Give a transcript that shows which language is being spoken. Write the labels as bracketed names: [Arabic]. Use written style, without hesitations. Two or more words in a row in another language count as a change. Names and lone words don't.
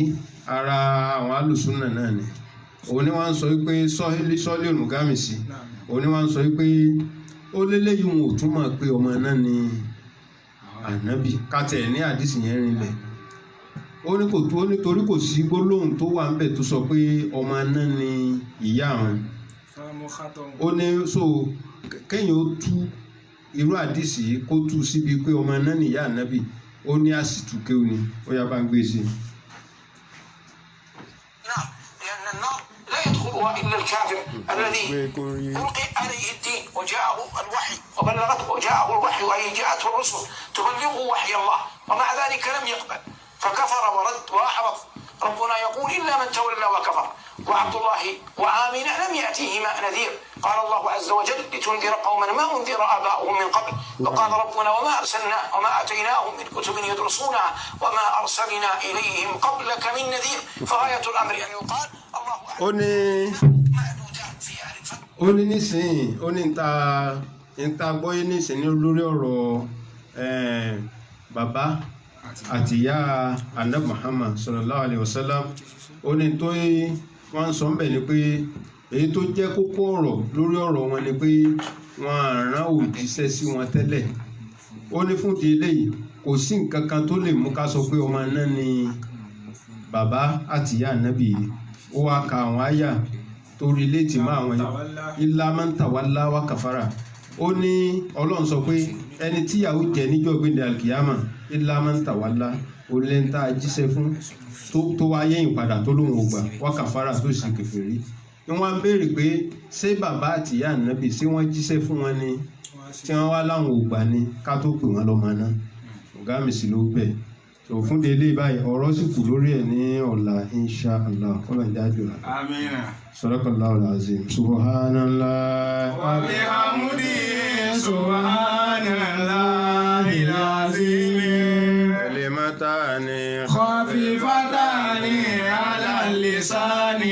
[Yoruba] ara àwọn alùsùnà náà ni òun ni wọ́n ń sọ pé sọ́ọ́lì ònùgámìsì òun ni wọ́n ń sọ pé ó lélẹ́yìí wọn ò túmọ̀ pé ọmọ náà ni ànábì kátẹ̀ ní àdìsí yẹn rinlẹ̀ ó nítorí kò sí gbólóhùn tó wà ńbẹ̀ tó sọ pé ọmọ náà ni ìyá àwọn ó ní so kéèyàn ó tú irú àdìsí kó tú síbi pé ọmọ náà ni ìyá ànábì ó ní àsìtúké ó ní ó yá bá ń gbé sí i. [Arabic] يدخلها إلا الكافر الذي ألقي عليه الدين وجاءه الوحي وجاءه الوحي وأي جاءته الرسل تبلغه وحي الله ومع ذلك لم يقبل فكفر ورد وأحبط ربنا يقول إلا من تولى وكفر وعبد الله وآمنة لم يأتيهما نذير قال الله عز وجل لتنذر قوما ما أنذر آباؤهم من قبل وقال ربنا وما آتيناهم من كتب يدرسونها وما أرسلنا إليهم قبلك من نذير فغاية الأمر أن يقال الله [Yoruba] ó ní nísìnyí ó ní níta gbọ́yé nísìnyí lórí ọ̀rọ̀ bàbá àti ìyá Ànábì Muhammad [Arabic] صلى الله عليه وسلم [Yoruba] ó ní tó wọ́n ń sọ ń bẹ̀ ni pé èyí tó jẹ́ kókó ọ̀rọ̀ lórí ọ̀rọ̀ wọn ni pé wọ́n rán òjíṣẹ́ sí wọn tẹ́lẹ̀ ó ní fún ti eléyìí kò sí nǹkan kan tó lè mú ká sọ pé ọmọ náà ni bàbá àti ìyá Ànábì yìí ó wá ka àwọn àyà tó rí létí mọ́ àwọn [Arabic] إلا من تولى وكفر [Yoruba] ó ní ọlọ́run sọ pé ẹni tíyàwó jẹ níjọ́ gbẹ̀dẹ̀ [Arabic] القيامة إلا من تولى [Yoruba] olẹ́ńtà jíṣẹ́ fún tó wá yẹ́yìn padà tó lóun ò gbà [Arabic] وكفر [Yoruba] tó sì kèfèrí ni wọ́n béèrè pé ṣé bàbá àti ìyá ànábì ṣé wọ́n jíṣẹ́ fún wọn ni tí wọ́n wá láwọn ò gbà ni ká tó pè wọ́n lọ́mọ náà ọ̀gá mi sì ló bẹ̀ tó fún délé báyìí ọ̀rọ̀ sì kù lórí ẹ̀ ní ọ̀la [Arabic] إن شاء الله [Yoruba] ọlọ́run jáde ọ̀la. [Arabic] Amina. صدق الله العظيم. سبحان الله. وبحمده سبحان الله العظيم. Kalimatani خفيفتان على لسان.